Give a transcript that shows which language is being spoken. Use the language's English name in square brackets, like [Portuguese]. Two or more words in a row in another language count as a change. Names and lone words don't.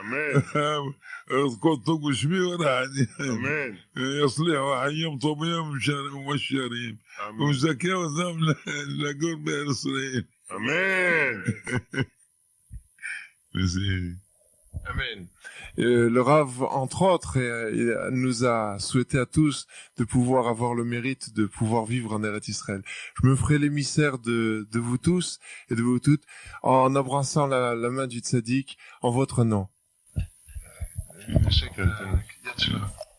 [Hebrew] כל טוב ושמי ורעני, יצליח חיים טובים ומשרים, ומזכה אותם לגור בארץ ישראל. אמן. [French] Amen. Le Rav, entre autres, il nous a souhaité à tous de pouvoir avoir le mérite de pouvoir vivre en Eretz Israël. Je me ferai l'émissaire de vous tous et de vous toutes en embrassant la main du tzaddik en votre nom.